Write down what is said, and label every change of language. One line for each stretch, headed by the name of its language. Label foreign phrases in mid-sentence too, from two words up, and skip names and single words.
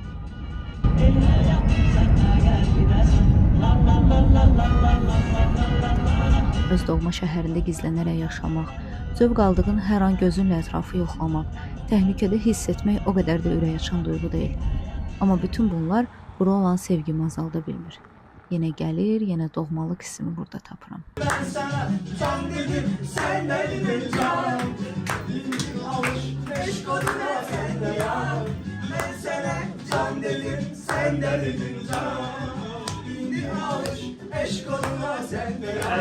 Azerbaijani: Öz doğma şəhərində gizlənərək yaşamaq, zövq aldığın hər an gözünlə ətrafı yoxlamaq, təhlükədə hiss etmək o qədər də ürək açan duyğu deyil. Amma bütün bunlar bura olan sevgimi azalda bilmir. Yenə gəlir, yenə doğmalıq hissimi burada tapıram.
Turkish: Ben sana can dedim, sen de dedin can. Alış, beş koduna sen de yan. Ben sana can dedim, sen de dedin can. İndi alış, beş koduna sen de yan.